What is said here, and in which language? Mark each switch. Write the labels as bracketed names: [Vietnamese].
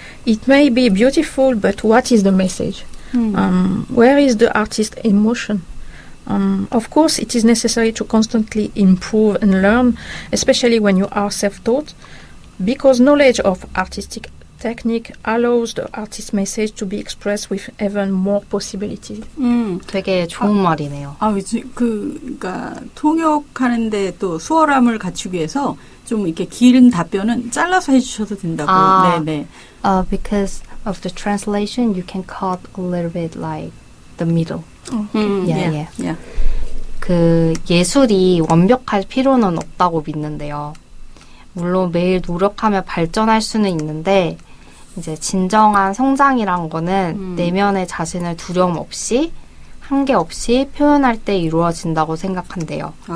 [English] It may be beautiful, but what is the message? Where is the artist's emotion? Of course, it is necessary to constantly improve and learn, especially when you are self-taught, because knowledge of artistic technique allows the artist's message to be expressed with even more possibilities. [Korean] 되게 좋은 말이네요. 그러니까 통역하는데 또 수월함을 갖추기 위해서 좀 이렇게 긴 답변은 잘라서 해주셔도 된다고. 네. [English] Because of the translation, you can cut a little bit like the middle. Yeah. [Korean] 그 예술이 완벽할 필요는 없다고 믿는데요. 물론 매일 노력하며 발전할 수는 있는데 이제 진정한 성장이란 거는 내면의 자신을 두려움 없이 한계 없이 표현할 때 이루어진다고 생각한대요.